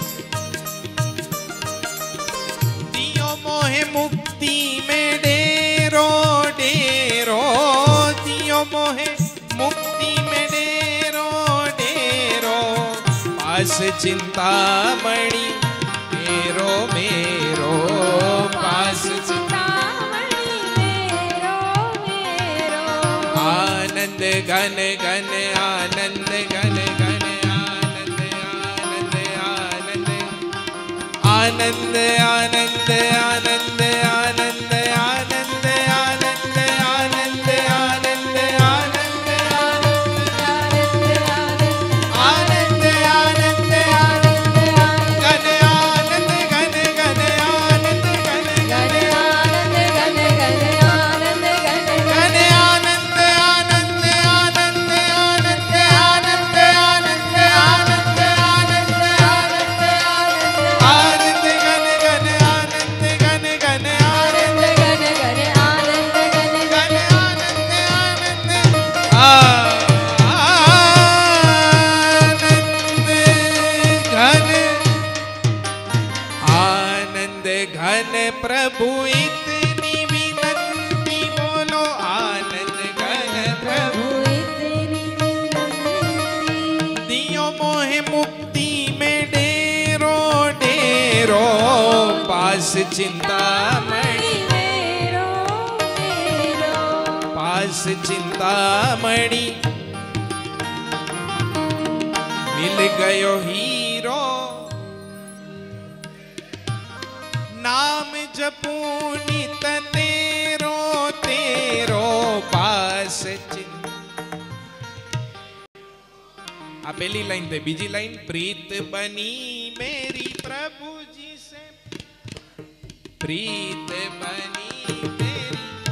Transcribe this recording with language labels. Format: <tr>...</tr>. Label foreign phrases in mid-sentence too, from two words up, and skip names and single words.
<hi>दियो मोहे मुक्ति में डेरो डेरो दियो मोहे मुक्ति में डेरो डेरो पास चिंतामणि मेरो मेरो पास चिंतामणि मेरो मेरो आनंद घन घन आनंद घन घन आनंद आनंद आनंद आनंद आनंद आनंद आनंद आनंद आनंद आनंद आनंद आनंद आनंद आनंद घन आनंद घन घन आनंद घन घन आनंद घन घन आनंद घन घन आनंद आनंद आनंद आनंद आनंद आनंद आनंद आनंद आनंद घन घन आनंद घन घन आनंद घन घन आनंद घन घन आनंद आनंद आनंद घन प्रभु इतनी विनंती बोलो आनंद घन प्रभु इतनी विनंती दियो मोहे मुक्ति में डेरो डेरो पास चिंतामणि मेरो मेरो पास चिंतामणि मिल गयो हीरो नाम जपू नित तेरो तेरो पास चिंता</hi> <gu>આ પહેલી લાઈન થી બીજી લાઈન</gu> <hi>प्रीत बनी मेरी प्रभु जी से प्रीत बनी मेरी</hi>